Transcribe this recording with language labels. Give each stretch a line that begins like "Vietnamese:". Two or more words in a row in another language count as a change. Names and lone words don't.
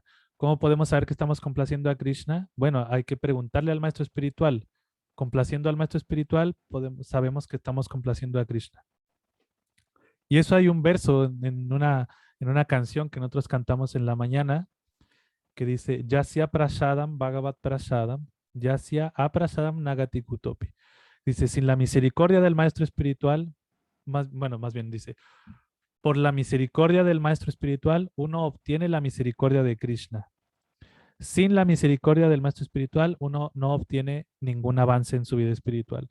Spanish: ¿Cómo podemos saber que estamos complaciendo a Krishna? Bueno, hay que preguntarle al maestro espiritual. Complaciendo al maestro espiritual, sabemos que estamos complaciendo a Krishna. Y eso hay un verso en una canción que nosotros cantamos en la mañana que dice,
Sanskrit: Yasya prasadam bhagavat prasadam, Yasya aprasadam nagati kutopi.
Spanish: Dice, sin la misericordia del maestro espiritual, más bien dice, por la misericordia del maestro espiritual, uno obtiene la misericordia de Krishna. Sin la misericordia del maestro espiritual, uno no obtiene ningún avance en su vida espiritual.